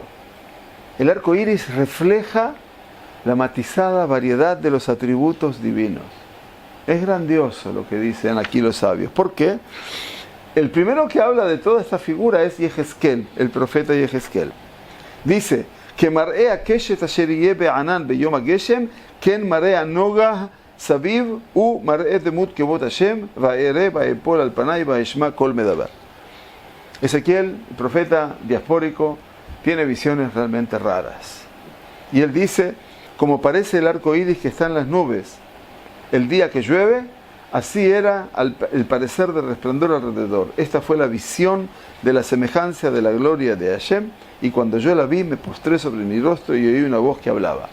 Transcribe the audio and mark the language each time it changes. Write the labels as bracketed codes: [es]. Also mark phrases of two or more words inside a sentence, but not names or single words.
[es] El arco iris refleja la matizada variedad de los atributos divinos. Es grandioso lo que dicen aquí los sabios. ¿Por qué? El primero que habla de toda esta figura es Yehezkel, el profeta Yehezkel. [he] Dice que מראה קשת אשר יהיה בענן ביום הגשם כן מראה נגה סביב הוא מראה דמות כבוד ה' ואראה ואפל על פני ואשמע קול מדבר. [es] Ezequiel, el profeta diaspórico, tiene visiones realmente raras. Y él dice, como parece el arco iris que está en las nubes el día que llueve, así era el parecer del resplandor alrededor. Esta fue la visión de la semejanza de la gloria de Hashem, y cuando yo la vi me postré sobre mi rostro y oí una voz que hablaba.